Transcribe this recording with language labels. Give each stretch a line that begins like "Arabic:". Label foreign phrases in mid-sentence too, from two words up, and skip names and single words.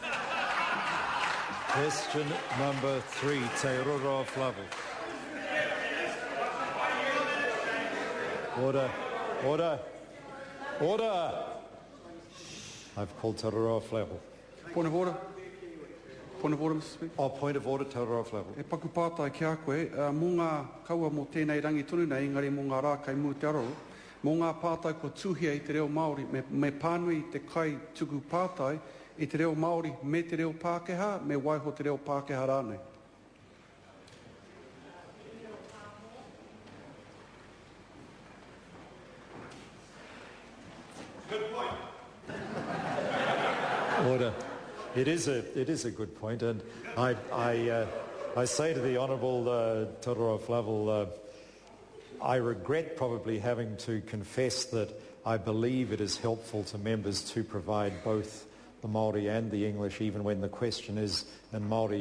English: Question number 3, Te Roro Flavel. Order. Order. Order. I've called Te Roro Flavel. Point of order. Point of order, Mr Speaker. Oh, point of order, Te Roro Flavel.
Māori: E paku pātai ki a koe, mō ngā kaua mō tēnei rangi tunu nei, engari mō ngā rā kai mū te aro, mō ngā pātai ko tuhia i te reo Māori, me pānui te kai tuku pātai i te reo Māori me te reo Pākehā, me waiho te reo Pākehā rānei.
English: Order. It is a good point, and I say to the Honourable Te Roro Flavel, I regret probably having to confess that I believe it is helpful to members to provide both the Māori and the English, even when the question is in Māori.